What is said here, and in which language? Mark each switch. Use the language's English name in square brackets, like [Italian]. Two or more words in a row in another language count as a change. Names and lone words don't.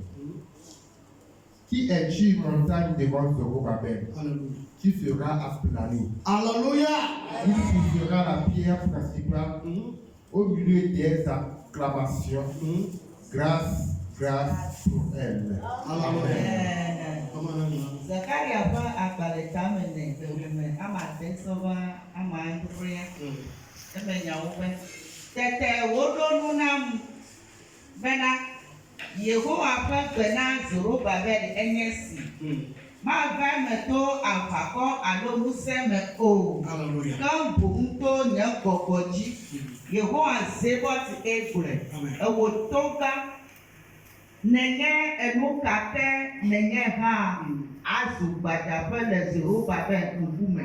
[French] Qui es-tu, montagne devant Zorobabel? Tu seras aplani. Alléluia. Il sera la pierre principale au milieu des acclamations. Grâce, grâce pour elle. Amen. [Ewe] Zakaria ƒe agbalẽta me ne xexlẽme ama ade sɔva ama adrea eme nyawo be tete woɖo nu nam bena Yehowa ƒe gbe na Zorobabel enye si mava eme to aʋakɔ alo ŋusẽ me o ke boŋ to nye gbɔgbɔ dzi Yehowa Zebot egblɔe ewɔ to gã nenye enu kake nenye hã azugbadza ƒe le Zerubabel ŋkume.